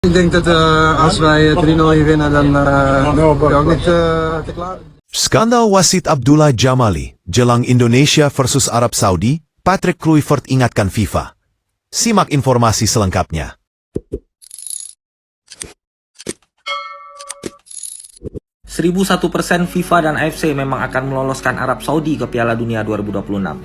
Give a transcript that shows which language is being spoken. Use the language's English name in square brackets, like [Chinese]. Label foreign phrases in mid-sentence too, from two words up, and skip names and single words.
[Dutch] Ik denk dat als wij 3-0 winnen, dan ben ik ook niet te klaar. [Indonesian] Skandal wasit Abdullah Jamali, jelang Indonesia versus Arab Saudi, Patrick Kluivert ingatkan FIFA. Simak informasi selengkapnya. 1001% FIFA dan AFC memang akan meloloskan Arab Saudi ke Piala Dunia 2026.